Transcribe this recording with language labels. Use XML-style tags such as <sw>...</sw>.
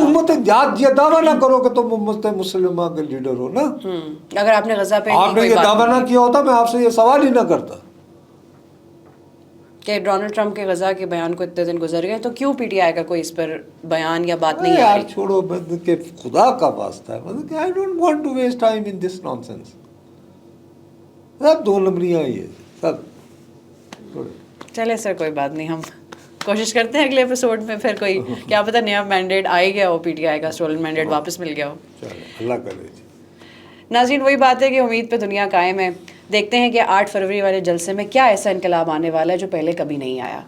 <ur>امت یہ دعویٰ نہ کرو کہ تم امت مسلمہ کے لیڈر ہو نا. اگر آپ نے غزہ پہ آپ نے یہ دعویٰ نہ کیا ہوتا میں آپ سے یہ سوال ہی نہ کرتا کہ ڈونلڈ ٹرمپ کے غزہ کے بیان کو اتنے دن گزر گئے تو کیوں پی ٹی آئی کا کوئی اس پر بیان یا بات نہیں آ رہی؟ یار چھوڑو، کہ خدا کا واسطہ ہے.</ur> <en>I don't want to waste time in this nonsense.</en> <ur>سب دو نمبریاں یہ سب. چلے سر کوئی بات نہیں، ہم کوشش کرتے ہیں اگلے ایپیسوڈ میں پھر کوئی کیا پتہ نیا مینڈیٹ آ ہی گیا ہو، پی ٹی آئی کا اسٹولن مینڈیٹ واپس مل گیا ہو. اللہ کرے. ناظرین وہی بات ہے کہ امید پہ دنیا قائم ہے. دیکھتے ہیں کہ 8 فروری والے جلسے میں کیا ایسا انقلاب آنے والا ہے جو پہلے کبھی نہیں آیا.</ur>